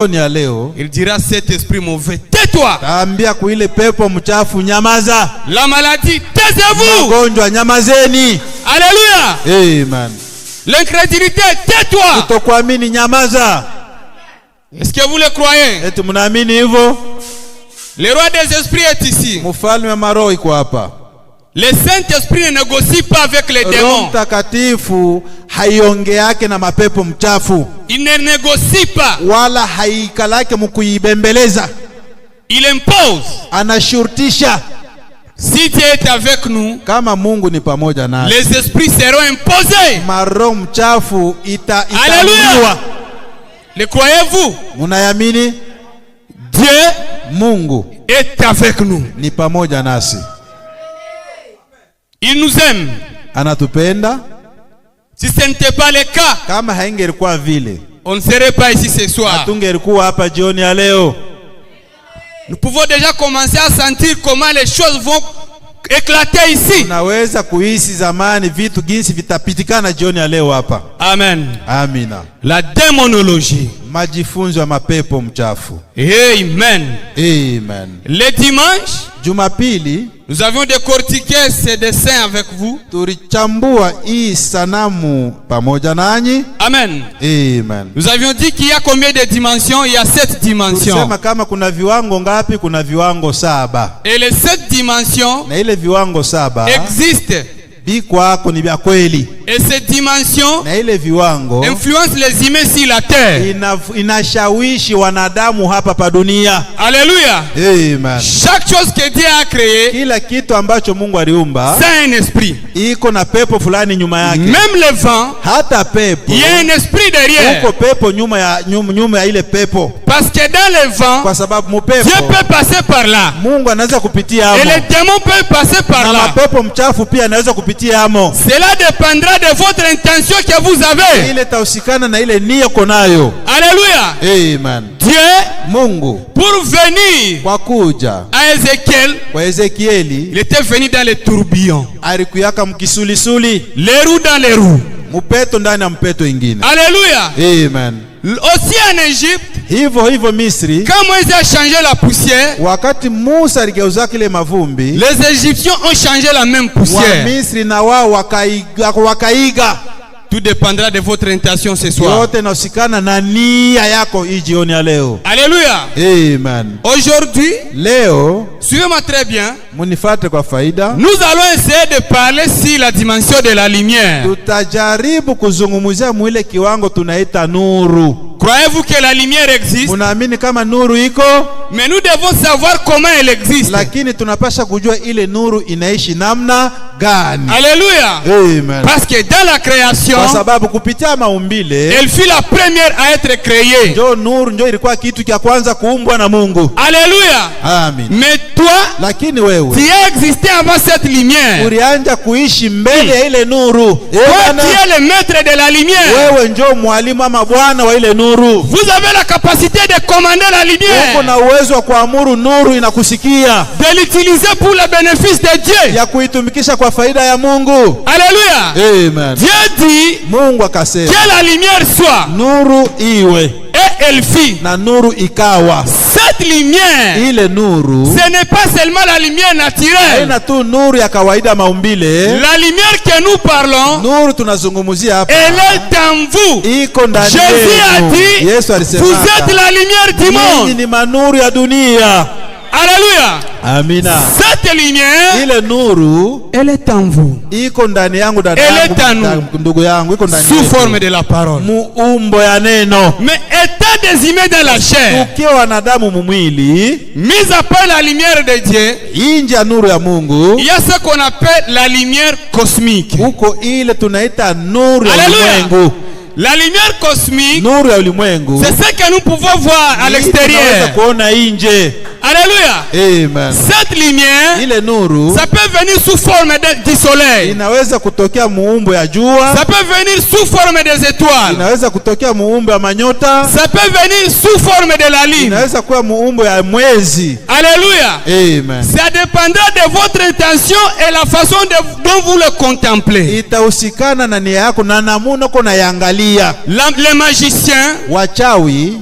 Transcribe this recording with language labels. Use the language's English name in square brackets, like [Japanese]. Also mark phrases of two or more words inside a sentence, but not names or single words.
[Swahili] ya leo, [French] il dira cet esprit mauvais, tais-toi. [Swahili] taambia kuile pepo mchafu nyamaza. [French] La maladie, taisez-vous. [Swahili] Magonjwa nyamazeni. [French] Alléluia. [Swahili] Amen. [French] L'incrédulité, tais-toi. [Swahili] Kutokuamini nyamaza. [French] Est-ce que vous le croyez? [Swahili] Eti mnaamini hivyo? [French] Le roi des esprits est ici. [Swahili] Mfalme wa maroho iko hapa. [French] Le Saint-Esprit ne négocie pas avec les [Swahili] Roho [French] démons. [Swahili] Mtakatifu haiongeake na mapepo mchafu. [French] Il ne négocie pas. [Swahili] Wala haikalake mkuibembeleza. [French] Il impose. [Swahili] Anashurutisha. [French] Si Dieu est avec nous, [Swahili] Kama Mungu ni pamoja nasi, [French] les esprits seront imposés. [Swahili] maroho mchafu [French] Alléluia. Le croyez-vous? [Swahili] Munayamini? [French] Dieu [Swahili] Mungu [French] est avec nous. [Swahili] ni pamoja nasi. [French] Il nous aime. [Swahili] Anatupenda. [French] Si ce n'était pas le cas, [Swahili] Kama haingelikuwa vile, [French] on ne serait pas ici ce soir. [Swahili] hatungelikuwa hapa jioni ya leo. [French] Nous pouvons déjà commencer à sentir comment les choses vont éclater ici. [Swahili] Unaweza kuhisi zamani vitu jinsi vitapitikana jioni ya leo hapa. [French] Amen. [Swahili] Amina. [French] La démonologie. [Swahili] Majifunzo ya mapepo mchafu. [French] Amen. [Swahili] Amen. [French] Le dimanche, [Swahili] Jumapili [French] nous avions décortiqué ces dessins avec vous. [Swahili] tulichambua hii sanamu pamoja nanyi. [French] Amen. [Swahili] Amen. [French] Nous avions dit qu'il y a combien de dimensions? Il y a 7 dimensions. [Swahili] Tulisema kama kuna viwango ngapi? Kuna viwango 7. [French] Et les 7 dimensions [Swahili] Na ile viwango 7 [French] existent. [Swahili] bikwako ni vya kweli. [French] Et ces dimensions [Swahili] Na ile viwango [French] influencent les humains sur la terre. [Swahili] inashawishi wanadamu hapa pa dunia. [French] Alléluia. [Swahili] Amen. [French] Chaque chose que Dieu a créée, [Swahili] Kila kitu ambacho Mungu aliumba [French] c'est un esprit. [Swahili] iko na pepo fulani nyuma yake. [French] Même le vent, [Swahili] Hata pepo [French] il y a un esprit derrière. [Swahili] uko pepo nyuma ya ile pepo. [French] Parce que dans le vent, [Swahili] Kwa sababu [French] Dieu [Swahili] mupepo [French] peut passer par là. [Swahili] Mungu anaweza kupitia [French] Et [Swahili] hamo. [French] les démons peuvent passer par [Swahili] Na [French] là. [Swahili] mapepo mchafu pia anaweza kupitia hamo. [French] Cela dépendra de votre intention que vous avez. [Swahili] Ile tausikana na ile nia konayo. [French] Alléluia. [Swahili] Amen. [French] Dieu, [Swahili] Mungu [French] pour venir [Swahili] kwa kuja [French] à Ézéchiel, [Swahili] kwa Ezekieli [French] il était venu dans les tourbillons. [Swahili] alikuyaka mkisulisuli, [French] Les roues dans les roues. [Swahili] mupeto ndani ya mpeto ingine. [French] Alléluia. [Swahili] Amen. [French] Aussi en Égypte, [Swahili] Hivyo Misri, [French] quand Moïse a changé la poussière, [Swahili] wakati Musa aligeuza kile mavumbi, [French] les Égyptiens ont changé la même [Swahili] wa [French] poussière. [Swahili] Misri na wao wakaiga. [French] Tout dépendra de votre intention ce soir. [Swahili] Yote nasikana na nia yako hii jioni ya leo. [French] Alléluia. [Swahili] Amen. [French] Aujourd'hui, [Swahili] Leo [French] suivez-moi très bien. [Swahili] munifate kwa faida. [French] Nous allons essayer de parler sur la dimension de la lumière. [Swahili] Tutajaribu kuzungumzia mwile kiwango tunaita nuru. [French] Croyez-vous que la lumière existe? [Swahili] Munaamini kama nuru iko? [French] Mais nous devons savoir comment elle existe. [Swahili] Lakini tunapasha kujua ile nuru inaishi namna gani. [French] Alléluia. [Swahili] Amen. [French] Parce que dans la création, [Swahili] Kwa sababu kupitia maumbile, [French] elle fut la première à être créée. [Swahili] njo ilikuwa kitu cha kwanza kuumbwa na Mungu. [French] Alléluia. [Swahili] Amen. [French] Mais toi, [Swahili] Lakini wewe [French] tu as existé avant cette lumière. [Swahili] ulianja kuishi mbele ya ile nuru. [French] Toi, tu es le maître de la lumière. [Swahili] Wewe njo mwalimu ama bwana wa ile nuru. [French] Vous avez la capacité de commander la [Swahili] Uko [French] lumière, [Swahili] na uwezo wa kuamuru nuru inakusikia, [French] de l'utiliser pour le bénéfice de Dieu. [Swahili] ya kuitumikisha kwa faida ya Mungu. [French] Alléluia. [Swahili] Amen. [French] Dieu dit [Swahili] Mungu akasema [French] que la lumière soit, [Swahili] nuru iwe, [French] et elle fit. [Swahili] na nuru ikawa. [French] Cette lumière, [Swahili] Ile nuru [French] ce n'est pas seulement la lumière naturelle. [Swahili] haina tu nuru ya kawaida maumbile. [French] La lumière que nous parlons, [Swahili] Nuru tunazungumzia hapa [French] elle est en vous. [Swahili] iko ndani [French] Jésus a [Swahili] yenu. [French] dit, [Swahili] Yesu alisema [French] vous êtes la lumière du [Swahili] ninyi [French] monde. [Swahili] ni manuru ya dunia. [French] Alléluia. [Swahili] Amina. [French] Cette lumière, [Swahili] Ile nuru [French] elle est en vous. [Swahili] iko ndani yangu, dada [French] Elle [Swahili] yangu, [French] est en nous. [Swahili] ndugu yangu, iko ndani [French] Sous [Swahili] yetu. [French] forme de la parole. [Swahili] Muumbo ya neno. [French] Mais étant des humains dans la chair, [Swahili] Tukiwa wanadamu mumwili, [French] mis à part la lumière de Dieu, [Swahili] inje ya nuru ya Mungu, [French] il y a ce qu'on appelle la lumière cosmique. [Swahili] huko ile tunaita nuru ya [French] Alléluia. [Swahili] ulimwengu. [French] La lumière cosmique, [Swahili] Nuru ya ulimwengu [French] c'est ce que nous pouvons voir à [Swahili] tunaweza [French] l'extérieur. [Swahili] kuona inje. [French] Alléluia. [Swahili] Amen. [French] Cette lumière, [Swahili] Ile nuru [French] ça peut venir sous forme du soleil. [Swahili] inaweza kutokea muumbo ya jua, [French] Ça peut venir sous forme des étoiles. [Swahili] inaweza kutokea muumbo ya manyota, [French] Ça peut venir sous forme de la lune. [Swahili] inaweza kuwa muumbo ya mwezi. [French] Alléluia. [Swahili] Amen. [French] Ça dépendra de votre intention et la façon dont vous le contemplez. [Swahili] Itahusikana na nia yako na namuna uko nayangalia. [French] Les magiciens, [Swahili] Wachawi